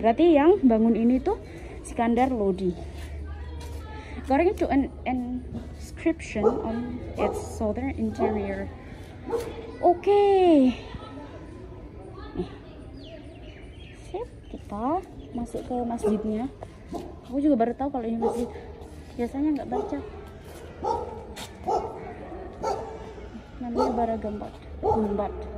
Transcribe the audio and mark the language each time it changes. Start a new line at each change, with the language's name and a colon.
Indonesian: Berarti yang bangun ini tuh Sikandar Lodi.
English: According to an inscription on its southern interior.
Indonesian: Oke. Nih. Sip, kita masuk ke masjidnya. Aku juga baru tahu kalau ini masjid. Biasanya nggak baca. Namanya Baragambad Gumbad.